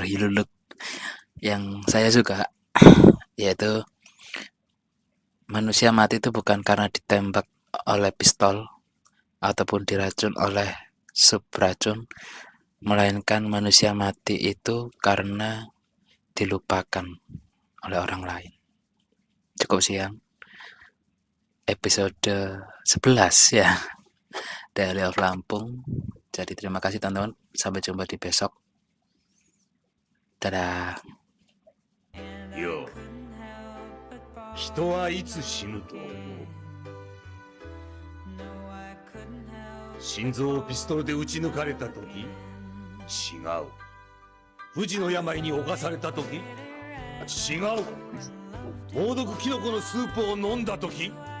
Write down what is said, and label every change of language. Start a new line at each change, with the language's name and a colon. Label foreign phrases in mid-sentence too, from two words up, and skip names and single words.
Indonesian: Hiluluk yang saya suka, yaitu manusia mati itu bukan karena ditembak oleh pistol ataupun diracun oleh sub racun, melainkan manusia mati itu karena dilupakan oleh orang lain. Cukup siang. Episode 11 ya. Daily of Lampung. Jadi terima kasih teman-teman. Sampai jumpa di besok. Dadah.
Japanese: Yo, 人はいつ死ぬと思う？心臓をピストルで撃ち抜かれた時？違う。不治の病に侵された時？違う。猛毒キノコのスープを飲んだ時？違う。